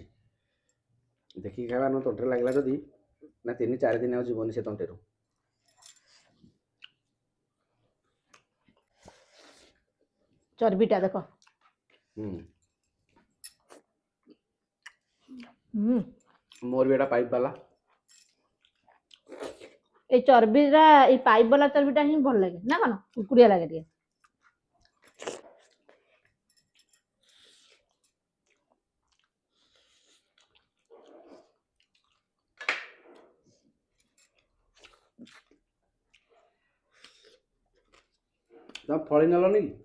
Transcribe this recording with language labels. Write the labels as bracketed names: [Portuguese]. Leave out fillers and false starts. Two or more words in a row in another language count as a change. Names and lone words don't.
[Odia] ଦେଖିକି ଖାଇବା, ନ ତଣ୍ଟିରେ ଲାଗିଲା ଯଦି ନା 3-4 ଦିନ ଆଉ ଯିବନି ସେ ତଣ୍ଟିରୁ। ଚର୍ବିଟା ଦେଖ। ମୋର ବି ଏଇଟା ପାଇପ୍ ବାଲା। ଏଇ ଚର୍ବିଟା, ଏଇ ପାଇପ ବାଲା ଚର୍ବିଟା ହିଁ ଭଲ ଲାଗେ ନା କଣ? କୁକୁଡିଆ ଲାଗେ ଟିକେ। ତମେ ଫଳି ନେଲନି କି?